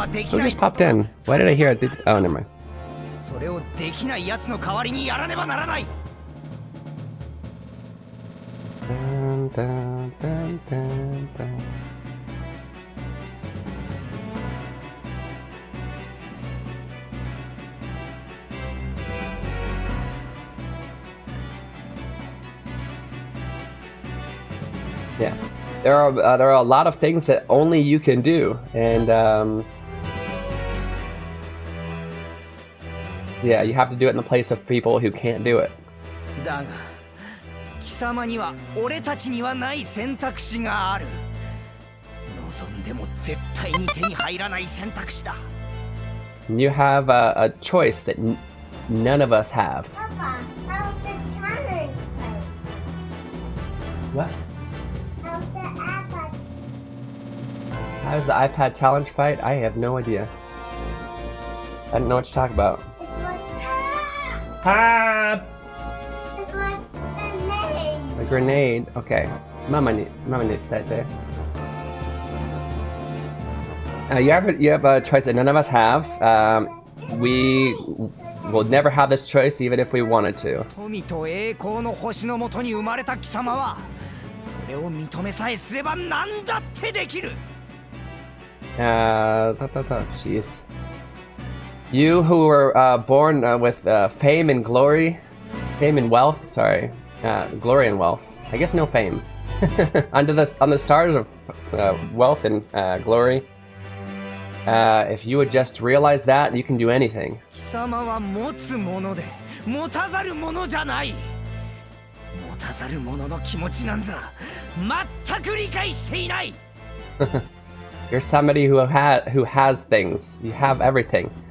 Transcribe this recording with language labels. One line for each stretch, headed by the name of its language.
English: Who just popped in? Why did I hear it? Oh, never mind.
Japanese: それをできない奴の代わりにやらねばならない。 Dun, dun, dun, dun, dun.
English: Yeah, there are a lot of things that only you can do, and yeah, you have to do it in the place of people who can't do it.
Japanese: だが貴様には俺たちにはない選択肢がある。望んでも絶対に手に入らない選択肢だ。
English: You have a choice that none of us have. Papa, how's the challenge fight? What? How's the iPad? How's the iPad challenge fight? I have no idea. I don't know what to talk about. It's like Ah! it's like a A grenade. Okay. Mama needs that there. You have a choice that none of us have. We will never have this choice even if we wanted to.
Japanese: 富と栄光の星のもとに生まれた貴様はそれを認めさえすれば何だってできる。
English: Jeez. You who were born with fame and glory, fame and wealth. Sorry, glory and wealth. I guess no fame. On the stars of wealth and glory. If you would just realize that, you can do anything.
Japanese: 貴様は持つもので持たざるものじゃない。持たざるものの気持ちなんざ全く理解していない。
English: You're somebody who has things. You have everything.